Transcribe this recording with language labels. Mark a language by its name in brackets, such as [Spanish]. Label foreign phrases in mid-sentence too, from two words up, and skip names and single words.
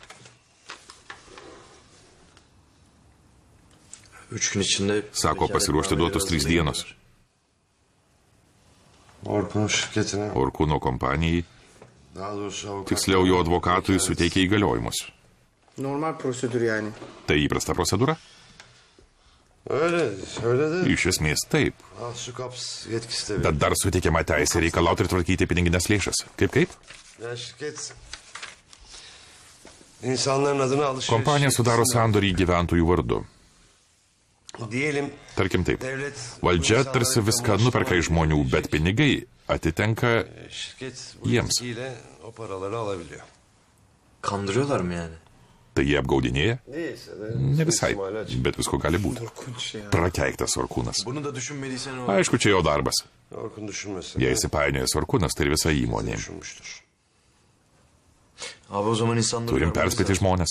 [Lithuanian] Sako, pasiruošti duotus 3 dienos. Orkuno kompanijai, tiksliau jo advokatui, suteikė įgaliojimus. [Turkish] Normal prosedür yani. [Lithuanian] Tai įprasta procedūra? Iš esmės taip. Bet dar suteikiama teisė reikalauti ir tvarkyti piniginės lėšas. Kaip? Kompanija sudaro sandorį gyventojų vardu. Tarkim taip. Valdžia tarsi viską nuperka iš žmonių, bet pinigai atitenka jiems. Kandırıyorlar mı yani? Tai jie apgaudinėja? Ne visai, bet visko gali būti. Prakeiktas Orkūnas. Aišku, čia jo darbas. Jei įsipainiojas Orkūnas, tai ir visa įmonė. Turim perspėti žmonės.